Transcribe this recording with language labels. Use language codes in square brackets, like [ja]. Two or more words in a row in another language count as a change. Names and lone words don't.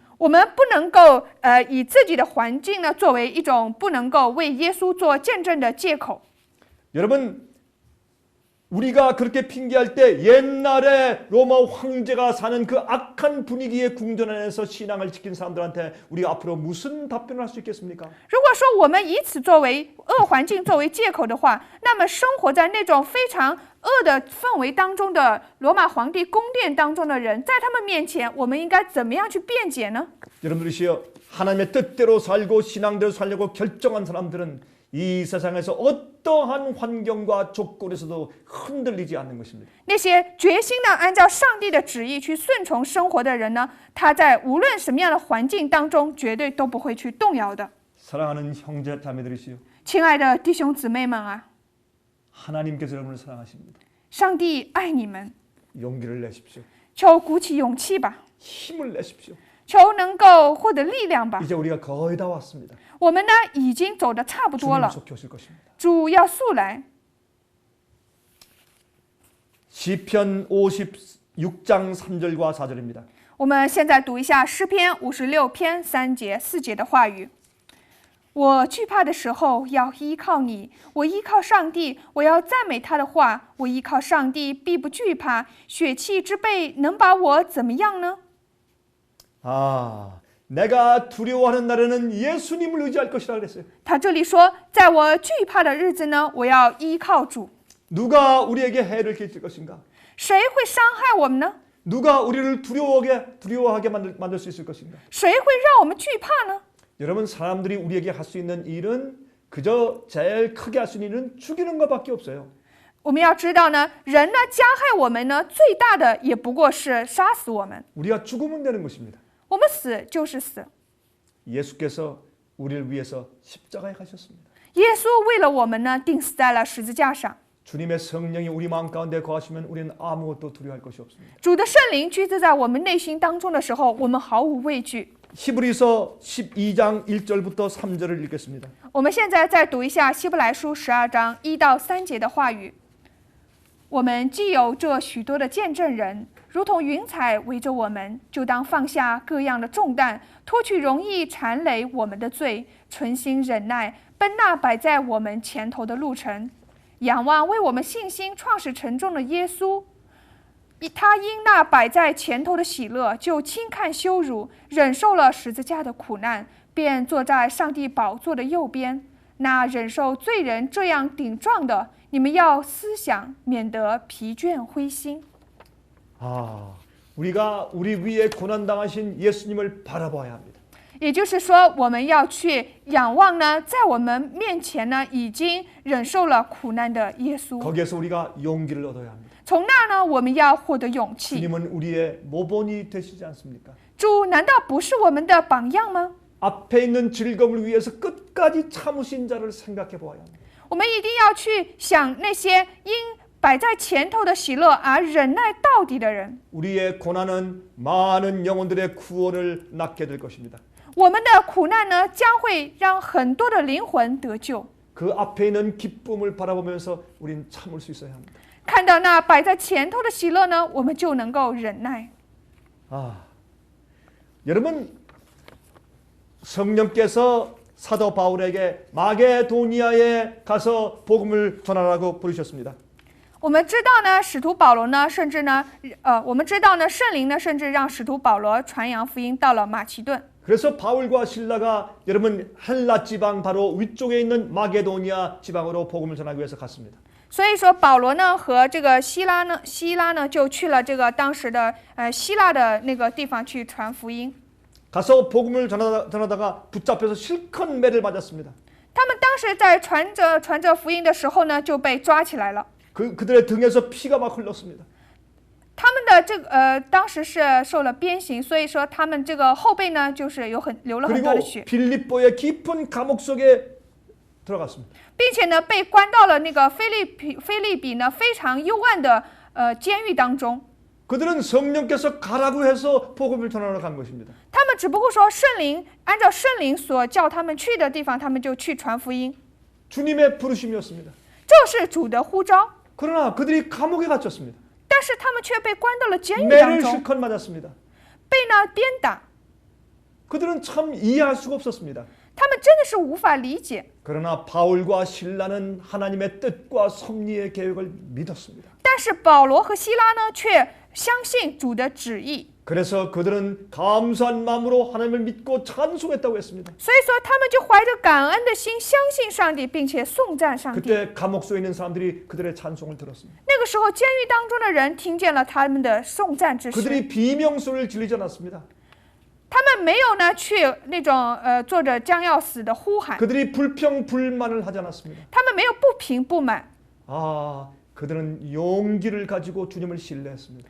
[zh] 我们不能够以自己的环境呢作为一种不能够为耶稣做见证的借口。 [ko] 여러분, 우리가 그렇게 핑계할 때 옛날에 로마 황제가 사는 그 악한 분위기의 궁전 안에서 신앙을 지킨 사람들한테 우리가 앞으로 무슨 답변을 할 수 있겠습니까? [zh] 如果说我们以此作为恶环境作为借口的话，那么生活在那种非常恶的氛围当中的罗马皇帝宫殿当中的人，在他们面前，我们应该怎么样去辩解呢？ [ko] 여러분들이시여, 하나님의 뜻대로 살고 신앙대로 살려고 결정한 사람들은 이 세상에서 어떠한 환경과 조건에서도 흔들리지 않는 것입니다. [zh] 那些决心的按照上帝的旨意去顺从生活的人呢，他在无论什么样的环境当中，绝对都不会去动摇的。 [ko] 사랑하는 형제 자매들이시여, [zh] 亲爱的弟兄姊妹们啊， [ko] 하나님께서 여러분을 사랑하십니다. [zh] 上帝爱你们， [ko] 용기를 내십시오. [zh] 求鼓起勇气吧， [ko] 힘을 내십시오. [zh] 求能够获得力量吧。 [ko] 이제 우리가 거의 다 왔습니다. [zh] 我们呢已经走得差不多 [ko] 주님 [zh] 了， [ko] 속히 오실 것입니다. [zh] 主要速来。 [ko] 시편 56장 3절과 4절입니다. [zh] 我们现在读一下诗篇56篇3节4节的话语。我惧怕的时候要依靠你，我依靠上帝，我要赞美他的话。我依靠上帝，必不惧怕。血气之辈能把我怎么样呢？ [ko] 아, 내가 두려워하는 날에는 예수님을 의지할 것이라 그랬어요. [zh] 他这里说，在我惧怕的日子呢，我要依靠主。 [ko] 누가 우리에게 해를 끼칠 것인가? [zh] 谁会伤害我们呢？ [ko] 누가 우리를 두려워하게 만들 수 있을 것인가? [zh] 谁会让我们惧怕呢？ [ko] 여러분, 사람들이 우리에게 할 수 있는 일은 그저 제일 크게 할 수 있는 일은 죽이는 것밖에 없어요. [zh] 我们要知道呢，人呢加害我们呢，最大的也不过是杀死我们。 [ko] 우리가 죽으면 되는 것입니다. [zh] 我们死就是死。 [ko] 예수께서 우리를 위해서 십자가에 가셨습니다. [zh] 耶稣为了我们呢，钉死在了十字架上。 [ko] 주님의 성령이 우리 마음 가운데 거하시면 우리는 아무것도 두려워할 것이 없습니다. [zh] 主的圣灵居住在我们内心当中的时候，我们毫无畏惧。 [ko] 히브리서 12장 1절부터 3절을 읽겠습니다. [zh] 我们现在再读一下希伯来书12章1到3节的话语。我们既有这许多的见证人，如同云彩围着我们，就当放下各样的重担，脱去容易缠累我们的罪，存心忍耐，奔那摆在我们前头的路程，仰望为我们信心创始成终的耶稣。他因那摆在前头的喜乐，就轻看羞辱，忍受了十字架的苦难，便坐在上帝宝座的右边。那忍受罪人这样顶撞的，你们要思想，免得疲倦灰心。 [ko] 아, 우리가 우리 위에 고난 당하신 예수님을 바라봐야 합니다. [zh] 也就是说，我们要去仰望呢，在我们面前呢，已经忍受了苦难的耶稣。 [ko] 거기에서 우리가 용기를 얻어야 합니다. [zh] 从那呢，我们要获得勇气。 [ko] 주님은 우리의 모본이 되시지 않습니까? [zh] 主难道不是我们的榜样吗？ [ko] 앞에 있는 즐거움을 위해서 끝까지 참으신 자를 생각해 보아야 합니다. [zh] 我们一定要去想那些因摆在前头的喜乐而忍耐到底的人。 [ko] 우리의 고난은 많은 영혼들의 구원을 낳게 될 것입니다. [zh] 我们的苦难呢，将会让很多的灵魂得救。 [ko] 그 앞에 있는 기쁨을 바라보면서 우린 참을 수 있어야 합니다. [zh] 看到那摆在前头的喜乐呢，我们就能够忍耐。 [ko] 아, 여러분, 성령께서 사도 바울에게 마게도니아에 가서 복음을 전하라고 부르셨습니다. [zh] 我们知道呢，使徒保罗呢，甚至呢，我们知道呢，圣灵呢，甚至让使徒保罗传扬福音到了马其顿。 [ko] 그래서 바울과 실라가 여러분 헬라 지방 바로 위쪽에 있는 마게도니아 지방으로 복음을 전하기 위해서 갔습니다. [zh] 所以说，保罗呢和这个希拉呢就去了这个当时的希腊的那个地方去传福音。 [ko] 가서 복음을 전하다가 붙잡혀서 실컷 매를 맞았습니다. [zh] 他们当时在传着福音的时候呢，就被抓起来了。 [ko] 그들의 등에서 피가 막 흘렀습니다. [zh] 他们的这个当时是受了鞭刑，所以说他们这个后背呢，就是流了很多的 [ko] 그리고 [zh] 血， [ko] 빌립보의 깊은 감옥 속에 들어갔습니다. [zh] 并且呢被关到了那个菲利比呢非常幽暗的监狱当中。 [ko] 그들은 성령께서 가라고 해서 복음을 전하러 간 것입니다. [zh] 他们只不过说圣灵按照圣灵所叫他们去的地方，他们就去传福音， [ko] 주님의 부르심이었습니다. [zh] 这是主的呼召。 [ko] 그러나 그들이 감옥에 갇혔습니다. [zh] 但但是他们却被关到了监狱当 [ko] 매를 [zh] 中， [ko] 실컷 맞았습니다. [zh] 被呢鞭打， [ko] 그들은 참 이해할 수가 없었습니다. [zh] 他们真的是无法理解。 [ko] 그러나 바울과 실라는 하나님의 뜻과 섭리의 계획을 믿었습니다. [zh] 但是保罗和希拉呢，却相信主的旨意， [ko] 그래서 그들은 감사한 마음으로 하나님을 믿고 찬송했다고 했습니다. [zh] 所以说他们就怀着感恩的心，相信上帝，并且颂赞上帝。 [ko] 그때 감옥소에 있는 사람들이 그들의 찬송을 들었습니다. [zh] 那个时候，监狱当中的人听见了他们的颂赞之诗， [ko] 그들이 비명소리를 지르지 않았습니다. [zh] 他们没有呢去那种做着将要死的呼喊， [ko] 그들이 불평불만을 하지 않았습니다. [zh] 他们没有不平不满， [ko] 그들은 용기를 가지고 주님을 신뢰했습니다.